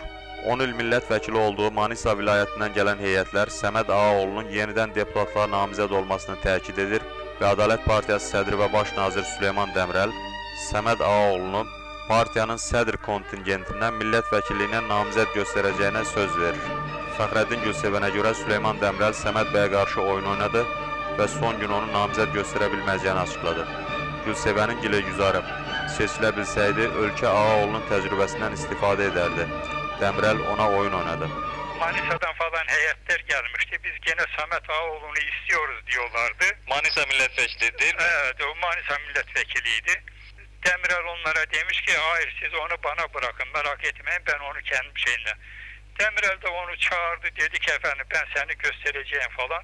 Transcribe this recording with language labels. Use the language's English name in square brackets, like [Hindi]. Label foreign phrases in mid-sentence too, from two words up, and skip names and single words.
[Azerbaijani] 10 il millət vəkili olduğu Manisa vilayətindən gələn heyətlər Səməd Ağaoğlunun yenidən deputatlığa namizəd olmasını təkid edir və Ədalət Partiyası sədri və baş nazir Süleyman Dəmirəl Səməd Ağaoğlunu partiyanın sədr kontingentindən millət vəkilliyinə namizəd göstərəcəyinə söz verir. Fəxrəddin Gülsevənə görə Süleyman Dəmirəl Səməd bəyə qarşı oyun oynadı və son gün onu namizəd göstərə bilməyəcəyini açıqladı. Gülsevənin giləgüzarı seçilə bilsəydi, ölkə Ağaoğlunun təcrübəsindən istifadə edərdi. Dəmirəl ona oyun oynadı. [Turkish] Manisa'dan falan heyetler gelmişti. Biz gene Samet Ağaoğlu'nu istiyoruz diyorlardı. Manisa milletvekili değil mi? Evet, o Manisa milletvekiliydi. Demirel onlara demiş ki hayır siz onu bana bırakın, merak etmeyin, ben onu kendi şeyimle. Demirel de onu çağırdı, dedi ki efendim ben seni göstereceğim falan.